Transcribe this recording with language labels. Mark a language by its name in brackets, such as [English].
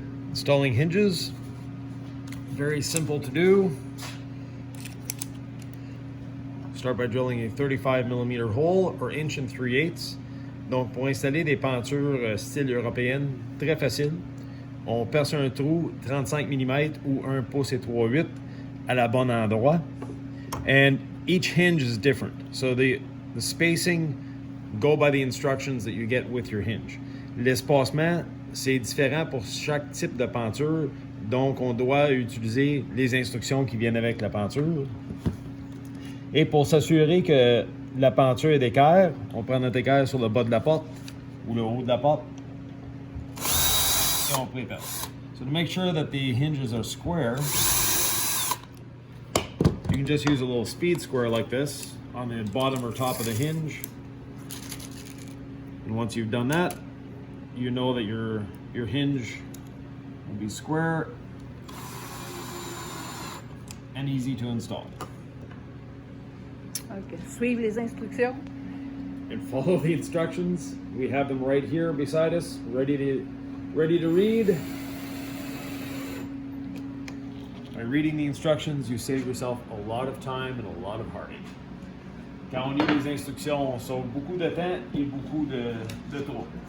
[English] Installing hinges, very simple to do. Start by drilling a 35mm hole or inch and 3/8. [French] Donc pour installer des pentures style européenne, très facile. On perce un trou 35 mm ou 1 pouce et 3/8 à la bonne endroit. [English] And each hinge is different. So the spacing, go by the instructions that you get with your hinge. [French] L'espacement, c'est différent pour chaque type de penture. Donc on doit utiliser les instructions qui viennent avec la penture. Et pour s'assurer que la penture est d'équerre, on prend notre équerre sur le bas de la porte ou le haut de la porte et on préperce. [English] So to make sure that the hinges are square, you can just use a little speed square like this on the bottom or top of the hinge. And once you've done that, you know that your hinge will be square and easy to install. OK. [French] Suivre les instructions. [English] And follow the instructions. We have them right here beside us, ready to read. By reading the instructions, you save yourself a lot of time and a lot of heartache. [French] Quand on lit les instructions, on sauve beaucoup de temps et beaucoup de trouble.